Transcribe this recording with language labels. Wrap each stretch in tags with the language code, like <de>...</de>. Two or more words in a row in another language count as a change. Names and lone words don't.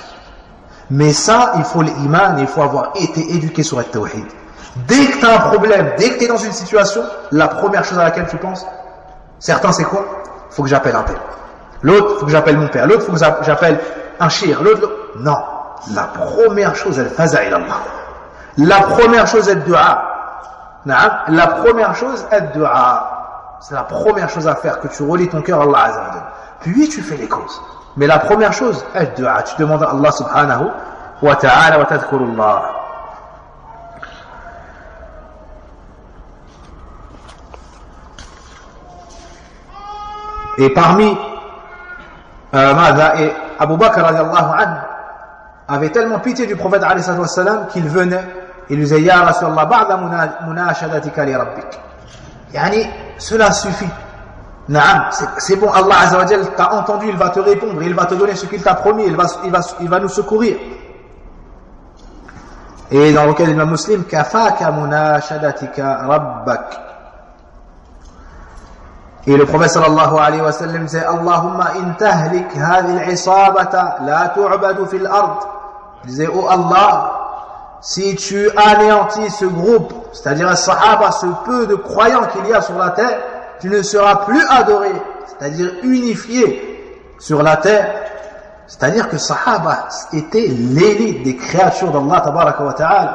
<fr>Mais ça, il faut l'iman, il faut avoir été éduqué sur le tawhid. Dès que tu as un problème, dès que tu es dans une situation, la première chose à laquelle tu penses, certains c'est quoi? Il faut que j'appelle un tel. L'autre, il faut que j'appelle mon père. L'autre, il faut que j'appelle un shir. L'autre. Non. La première chose, elle</fr> <ar>فزع إلى الله.</ar> <fr>La première chose, est du'a. La première chose, est du'a. C'est la première chose à faire, que tu relis ton cœur à</fr> <ar>الله عز وجل.</ar> <fr>Puis tu fais les causes. Mais la première chose, est du'a. Tu demandes à Allah</fr> <ar>سبحانه وتعالى وتذكر الله.</ar> <fr>Et parmi et Abu Bakr</fr> <ar>رضي الله عنه</ar> <fr>avait tellement pitié du prophète</fr> <ar>عليه الصلاة والسلام</ar> <fr>qu'il venait et lui disait</fr> <ar>يا رسول الله بعض مناشدتك لربك.</ar> <fr>Yani cela suffit. Naam, c'est bon,</fr> <ar>الله عز وجل</ar> <fr>t'a entendu, il va te répondre, il va te donner ce qu'il t'a promis, il va nous secourir. Et dans lequel l'imam Muslim</fr> <ar>كفاك مناشدتك ربك.</ar> <fr>Et le prophète</fr> <ar>صلى الله عليه وسلم</ar> <fr>disait</fr> <ar>اللهم إن تهلك هذه العصابة لا تعبد في الأرض.</ar> <fr>Il disait oh Allah, si tu anéantis ce groupe, c'est-à-dire les sahaba, ce peu de croyants qu'il y a sur la terre, tu ne seras plus adoré c'est-à-dire unifié sur la terre. C'est-à-dire que Sahaba était l'élite des créatures d'Allah</fr> <ar>تبارك وتعالى.</ar>